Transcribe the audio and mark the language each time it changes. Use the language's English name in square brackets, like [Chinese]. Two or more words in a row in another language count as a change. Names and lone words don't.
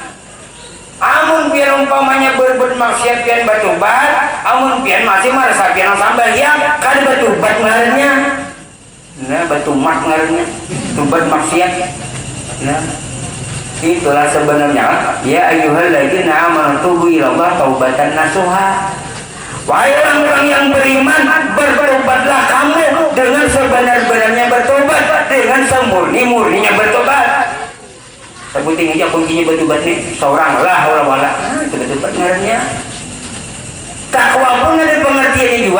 [Banjar] Amun pian umpamanya berbuat maksiat pian bertobat, amun pian masih merasa pian sambahyang kan bertobat ngarannya. Nah, bertobat ngarannya, tobat maksiat. [Indonesian] Nah, itulah sebenarnya [Arabic] يا أيها الذين آمنوا توبوا إلى الله توبة نصوحا. [Indonesian] Wahai orang-orang yang beriman, bertobatlah kamu dengan sebenar-benarnya bertobat, dengan semurni-murninya bertobat. Sebutin aja kuncinya bertobat nih seorang lah wala. [Banjar] Itu bertobat ngarannya. Takwa pun ada pengertiannya juga.